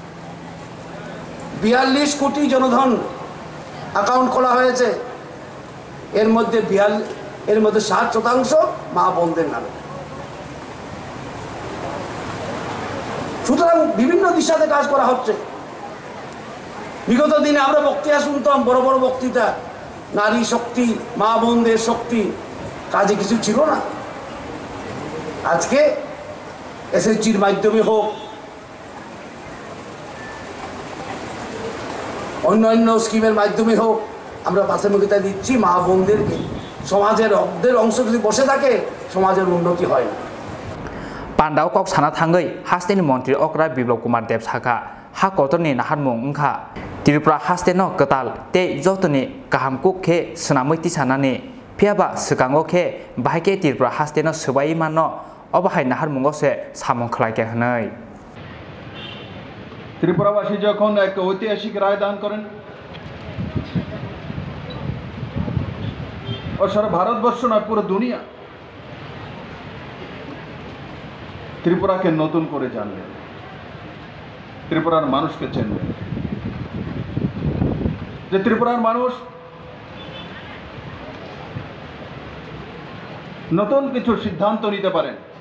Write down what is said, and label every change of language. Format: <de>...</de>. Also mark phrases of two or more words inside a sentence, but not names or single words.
<bn>৪২ কোটি জনধন অ্যাকাউন্ট খোলা হয়েছে এর মধ্যে ৬০% মা বোনদের নামে সুতরাং বিভিন্ন দিশাতে কাজ করা হচ্ছে বিগত দিনে আমরা বক্তৃতা শুনতাম বড় বড় বক্তৃতা নারী শক্তি মা বোনদের শক্তি কাজে কিছু ছিল না আজকে এসএসজির মাধ্যমে হোক অন্যান্য স্কিমের মাধ্যমে হোক আমরা প্রাথমিকতা দিচ্ছি মা বোনদেরকে সমাজের অংশ যদি বসে থাকে সমাজের উন্নতি হয় না</bn> <trp>पांडाव कक साना थांगै हास्टेनि मंत्री अकरा बिप्लब कुमार देव साखा हा कतरनि नाहारमुं ओंखा त्रिपुरा हास्टेनो कताल ते जतनि गाहामकु खे सनामैति सानानि फियाबा सिगाङो खे बाहायके त्रिपुरा हास्टेनो सोबाय मानो अबाहाय नाहारमुंगसे सामं खलायके हनै</trp> <bn>ত্রিপুরাবাসী যখন এক ঐতিহাসিক রায় দান করেন ও সারা ভারতবর্ষ নয় পুরো দুনিয়া ত্রিপুরাকে নতুন করে জানলেন ত্রিপুরার মানুষকে চিনলেন যে ত্রিপুরার মানুষ নতুন কিছু সিদ্ধান্ত নিতে পারেন।</bn>